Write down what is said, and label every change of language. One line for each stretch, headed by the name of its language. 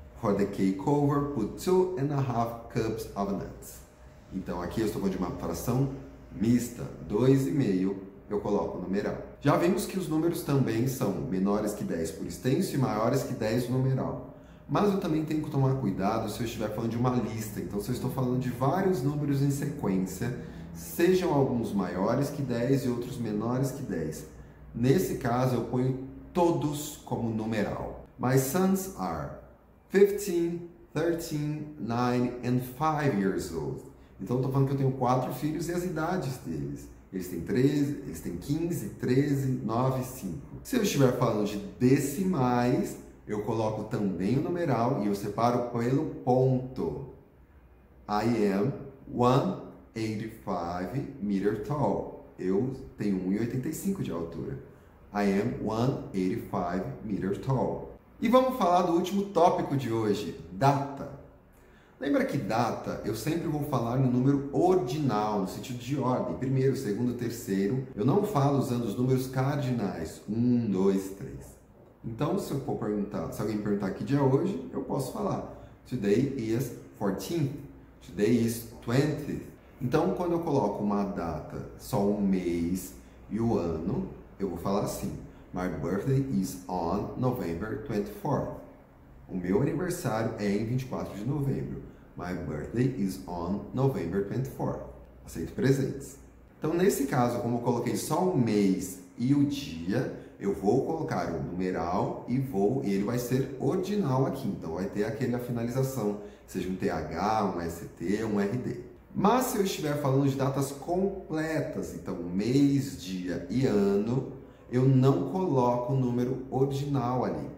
English: For the cake cover, put 2,5 cups of nuts.
Portuguese: Então aqui eu estou falando de uma fração mista, 2,5, eu coloco o numeral. Já vimos que os números também são menores que 10 por extenso e maiores que 10 numeral. Mas eu também tenho que tomar cuidado se eu estiver falando de uma lista. Então, se eu estou falando de vários números em sequência, sejam alguns maiores que 10 e outros menores que 10. Nesse caso, eu ponho todos como numeral.
English: My sons are 15, 13, 9 and 5 years old.
Portuguese: Então, eu estou falando que eu tenho 4 filhos e as idades deles. Eles têm 15, 13, 9 e 5. Se eu estiver falando de decimais, eu coloco também o numeral e eu separo pelo ponto.
English: I am 185 meter tall.
Portuguese: Eu tenho 1,85 de altura.
English: I am 185 meter tall.
Portuguese: E vamos falar do último tópico de hoje, data. Lembra que data eu sempre vou falar no número ordinal, no sentido de ordem, primeiro, segundo, terceiro. Eu não falo usando os números cardinais, 1, 2, 3. Então, se alguém perguntar que dia é hoje, eu posso falar.
English: Today is 14th. Today is 20th.
Portuguese: Então, quando eu coloco uma data, só um mês e o ano, eu vou falar assim.
English: My birthday is on November 24th.
Portuguese: O meu aniversário é em 24 de novembro.
English: My birthday is on November 24th.
Portuguese: Aceito presentes. Então, nesse caso, como eu coloquei só um mês e o dia, eu vou colocar o numeral e ele vai ser ordinal aqui. Então, vai ter aquela finalização, seja um TH, um ST, um RD. Mas se eu estiver falando de datas completas, então mês, dia e ano, eu não coloco o número ordinal ali.